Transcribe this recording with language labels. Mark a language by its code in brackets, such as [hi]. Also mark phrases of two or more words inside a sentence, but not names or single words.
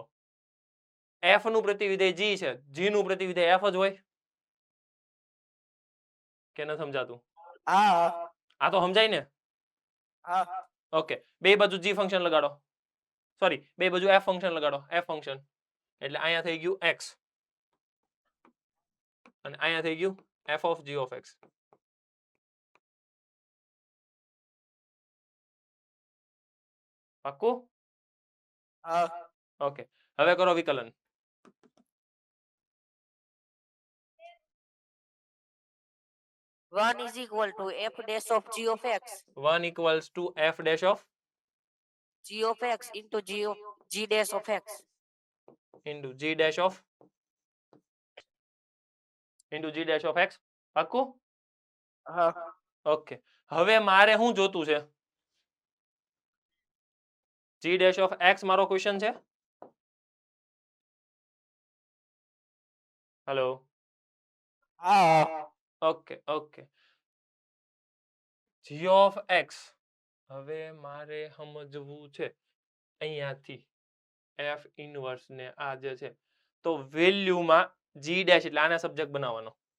[gu] f નું પ્રતિવિધેય g છે, g નું પ્રતિવિધેય f જ હોય. કે ન સમજાતું? હા આ તો સમજાય ને? હા ઓકે, બે બાજુ g ફંક્શન લગાડો, સોરી બે બાજુ f ફંક્શન લગાડો, f ફંક્શન એટલે અહીંયા થઈ ગયું x અને અહીંયા થઈ ગયું [en] f of g of x. [gu] પાક્કું? હા ઓકે, હવે કરો વિકલન. [en] One is equal to f dash of g of x 1 equals to f dash of g of x into g dash of x. into g dash of x. પાક્કું? [gu] હા ઓકે, હવે મારે શું જોતું છે? [en] g dash of x [gu] મારો ક્વેશ્ચન છે. હેલો, હા ઓકે ઓકે, [en] g of x [gu] હવે મારે સમજવું છે અહીંયાથી f ઇનવર્સ ને આ જે છે તો વેલ્યુમાં g ડેશ એટલે આને સબ્જેક્ટ બનાવવાનો.